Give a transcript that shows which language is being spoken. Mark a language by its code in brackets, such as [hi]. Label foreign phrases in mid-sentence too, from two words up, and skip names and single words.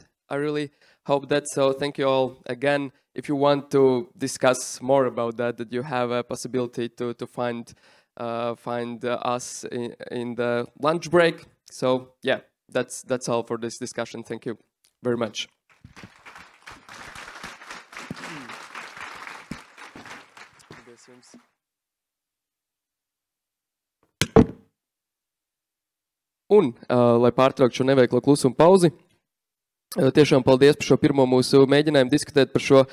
[en] I really hope that. So thank you all again. If you want to discuss more about that you have a possibility to find us in the lunch break. So yeah, that's all for this discussion. Thank you very much. [lv] Un, lai pārtrauktu šo neveiklo klusumu pauzi, tiešām paldies par šo pirmo mūsu mēģinājumu diskutēt par šo.